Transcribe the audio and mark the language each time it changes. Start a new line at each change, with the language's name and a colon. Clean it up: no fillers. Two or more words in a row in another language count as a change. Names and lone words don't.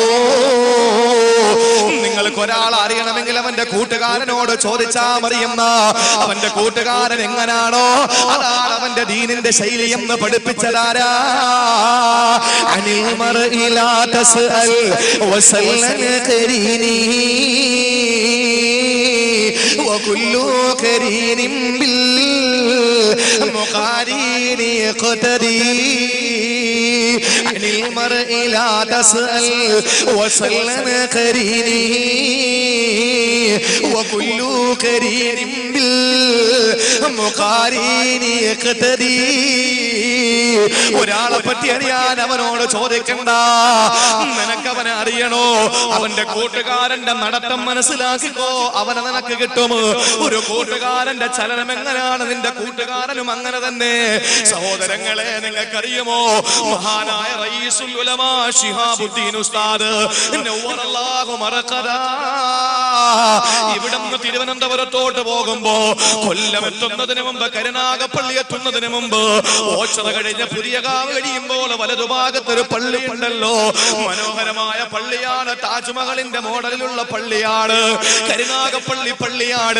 Malayalam: നിങ്ങൾക്ക് ഒരാൾ അറിയണമെങ്കിൽ അവന്റെ കൂട്ടുകാരനോട് ചോദിച്ചാ മറിയുന്ന, അവന്റെ കൂട്ടുകാരൻ എങ്ങനാണോ അതാണ് അവന്റെ ദീനിന്റെ ശൈലി എന്ന് പഠിപ്പിച്ചതാരാ?
Arabic: عن المرء لا تسأل وسل عن قرينه وكل قرين بالمقارن يقتدي. عن المرء لا تسأل وسلم قريني وكل قرين بالمقارين يقتدي.
Malayalam: ഒരാളെ പറ്റി അറിയാൻ അവനോട് ചോദിക്കണ്ട, നിനക്കവനെ അറിയണോ? അവന്റെ കൂട്ടുകാരന്റെ നടത്തം മനസ്സിലാക്കിക്കോ, അവനെ നിനക്ക് കിട്ടും. ഒരു കൂട്ടുകാരന്റെ ചലനം എങ്ങനെയാണ്, നിന്റെ കൂട്ടുകാരനും അങ്ങനെ തന്നെ. സഹോദരങ്ങളെ, നിങ്ങൾക്കറിയുമോ മഹാനായ
Arabic: رئيس العلماء
Malayalam: ശിഹാബുദ്ദീൻ ഉസ്താദ്
Arabic: نور الله مرقده
Malayalam: ഇവിടുന്ന് തിരുവനന്തപുരത്തോട്ട് പോകുമ്പോ കൊല്ലം എത്തുന്നതിന് മുമ്പ്, കരുനാഗപ്പള്ളി എത്തുന്നതിന് മുമ്പ്, ഓച്ചറ കഴിഞ്ഞ പുതിയകാവ് കഴിയുമ്പോൾ വലതുഭാഗത്തൊരു പള്ളി ഉണ്ടല്ലോ, മനോഹരമായ പള്ളിയാണ്, താജ്മഹലിന്റെ മോഡലിലുള്ള പള്ളിയാണ്, കരുനാഗപ്പള്ളി പള്ളിയാണ്.